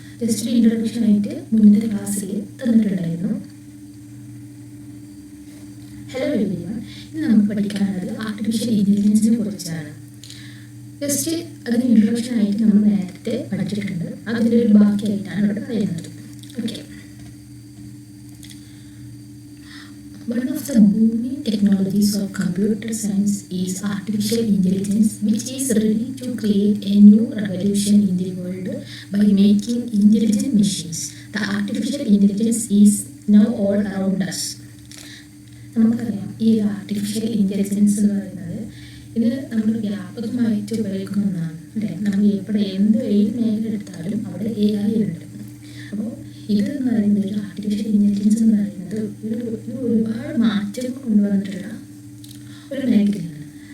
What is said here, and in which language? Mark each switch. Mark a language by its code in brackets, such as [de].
[ml] Just ഒരു introduction ആയിട്ട് മുന്നത്തെ ക്ലാസ്സിൽ തന്നിട്ടുണ്ടായിരുന്നു. ഹലോ എവരിവൺ, ഇന്ന് നമുക്ക് പഠിക്കാനുള്ളത് ആർട്ടിഫിഷ്യൽ ഇൻ്റലിജൻസിനെ കുറിച്ചാണ്. ജസ്റ്റ് അതിന് ഇൻട്രൊഡക്ഷൻ ആയിട്ട് നമ്മൾ നേരത്തെ പഠിച്ചിട്ടുണ്ട്. അതിൻ്റെ ഒരു ബാക്കിയായിട്ടാണ് ഇവിടെ പറയുന്നത്. [en] Okay, one of the booming technologies of computer science is artificial intelligence, which is ready to create a new revolution in the world by making intelligent machines. The artificial intelligence is now all around us. [ml] നമുക്കറിയാം, ഈ artificial intelligence എന്ന് പറയുന്നത് ഇത് നമ്മൾ വ്യാപകമായിട്ട് ഉപയോഗിക്കുന്ന ഒന്നാണ് അല്ലേ. നമ്മൾ എവിടെ ഏത് മേഖല എടുത്താലും അവിടെ AI ഉണ്ട്. അപ്പോൾ ഇത് എന്ന് പറയുന്നത് ഒരു ആർട്ടിഫിഷ്യൽ ഇൻ്റലിജൻസ് എന്ന് പറയുന്നത് ഒരുപാട് മാറ്റങ്ങൾ കൊണ്ടുവന്നിട്ടുള്ള ഒരു മേഖലയാണ്.